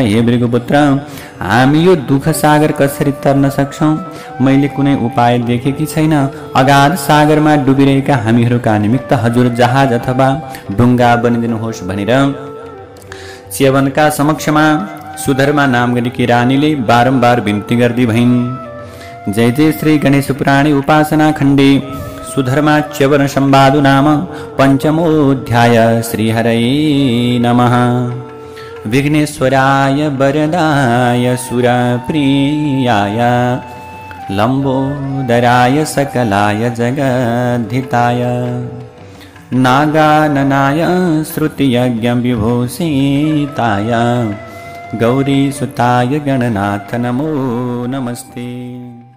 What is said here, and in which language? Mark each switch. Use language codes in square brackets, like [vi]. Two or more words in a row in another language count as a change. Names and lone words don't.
[ne] हे भृगुपुत्र, हामी यो दुःख सागर कसरी तर्न सक्छौँ? मैले कुनै उपाय देखेकी छैन। अगाध सागरमा डुबिरहेका हामीहरूका निमित्त हजुर जहाज अथवा डुङ्गा बनिदिनुहोस् भनेर च्यवनका समक्षमा सुधर्मा नाम गरेकी रानीले बारम्बार बिन्ती गर्दै भइन्। [sa] जय जय श्री गणेश पुराणे उपासना खण्डे सुधर्मा च्यवन संवादो नाम पंचमोऽध्याय। [ne] श्रीहरये नमः। विघ्नेश्वराय वरदाय सुरप्रियाय लंबोदराय सकलाय जगद्धिताय नागाननाय श्रुतियज्ञ विभूषिताय गौरीसुताय गणनाथ नमो नमस्ते।